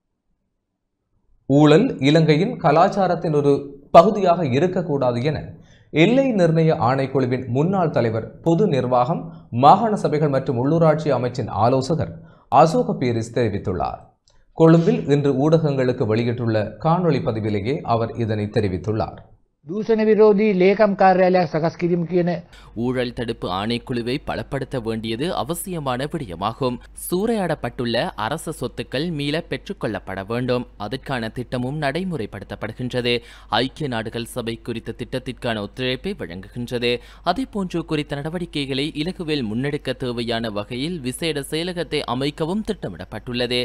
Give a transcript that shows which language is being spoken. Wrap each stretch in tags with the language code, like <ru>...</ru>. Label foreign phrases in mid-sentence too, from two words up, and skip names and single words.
<ta>ஊழல் இலங்கையின் கலாச்சாரத்தின் ஒரு பகுதியாக இருக்கக்கூடாது என எல்லை நிர்ணய ஆணைக்குழுவின் முன்னாள் தலைவர், பொது நிர்வாகம், மாகாண சபைகள் மற்றும் உள்ளூராட்சி அமைச்சின் ஆலோசகர் அசோக் பீரிஸ் தெரிவித்துள்ளார். கொழும்பில் இன்று ஊடகங்களுக்கு வெளியிட்டுள்ள காணொளி பதிவிலேயே அவர் இதனை தெரிவித்துள்ளார்.</ta> <si>දූෂණ විරෝධී ලේකම් කාර්යාලයක් සකස් කිරීම කියන</si> <ta>ஊழல் தடுப்பு ஆணைக்குழுவை பலப்படுத்த வேண்டியது அவசியமான விடயமாகும். சூறையாடப்பட்டுள்ள அரச சொத்துக்கள் மீள பெற்றுக்கொள்ளப்பட வேண்டும். அதற்கான திட்டமும் நடைமுறைப்படுத்தப்படுகின்றது. ஐக்கிய நாடுகள் சபை குறித்த திட்டத்திற்கான ஒத்துழைப்பை வழங்குகின்றது. அதேபோன்று குறித்த நடவடிக்கைகளை இலகுவில் முன்னெடுக்க தேவையான வகையில் விசேட செயலகத்தை அமைக்கவும் திட்டமிடப்பட்டுள்ளது.</ta>